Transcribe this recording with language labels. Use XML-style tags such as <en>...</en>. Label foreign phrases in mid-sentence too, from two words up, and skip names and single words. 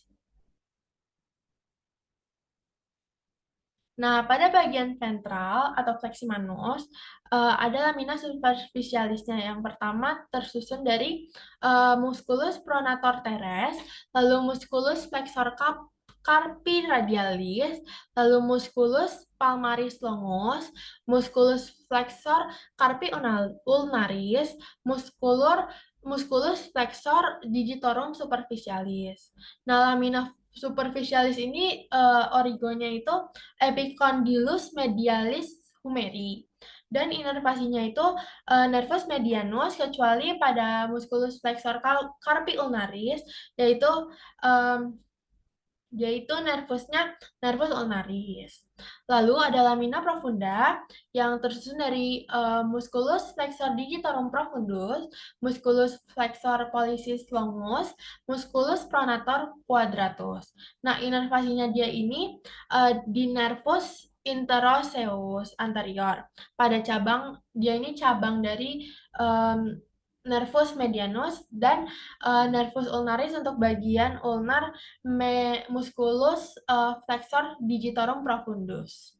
<id>Nah, pada bagian ventral atau fleximanus ada</id> <la>lamina superficialisnya.</la> <id>Yang pertama tersusun dari</id> <la>musculus pronator teres,</la> <id>lalu</id> <la>musculus flexor carpi radialis,</la> <id>lalu</id> <la>musculus palmaris longus, musculus flexor carpi ulnaris, musculus flexor digitorum superficialis.</la> <id>Nah,</id> <la>lamina superficialis</la> <id>ini origonya itu</id> <la>Epicondylus medialis humeri.</la> <id>Dan inervasinya itu</id> <la>nervus medianus</la> <id>kecuali pada</id> <la>musculus flexor carpi ulnaris</la> <id>yaitu em, yaitu</id> <la>nervus ulnaris.</la> <id>Lalu ada</id> <la>lamina profunda</la> <id>yang tersusun dari</id> <la>musculus flexor digitorum profundus, musculus flexor pollicis longus, musculus pronator quadratus.</la> <id>Nah, inervasinya dia ini di</id> <la>nervus interoseus anterior.</la> <id>Pada cabang dia ini cabang dari em,</id> <la>nervus medianus</la> <id>dan</id> <la>nervus ulnaris</la> <id>untuk bagian ulnar</id> <la>musculus flexor digitorum profundus.</la>